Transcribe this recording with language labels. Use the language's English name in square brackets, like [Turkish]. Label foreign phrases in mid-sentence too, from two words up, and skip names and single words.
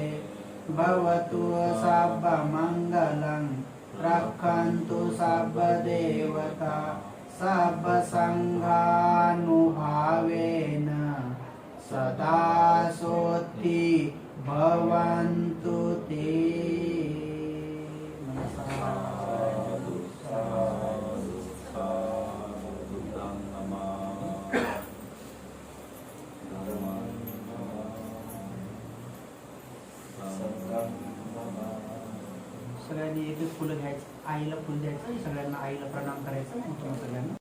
[Pali] भवतु सर्वमङ्गलं, रक्षन्तु सर्वदेवता, सर्वसङ्घानुभावेन सदा सोत्ति भवन्तु ते. साधु साधु साधु. बुद्धं नमामि, धम्मं नमामि. [Marathi] सगळ्यांनी एक एक फुलं घ्यायचं, आईला फुल द्यायचं, सगळ्यांना आईला प्रणाम करायचं. सगळ्यांना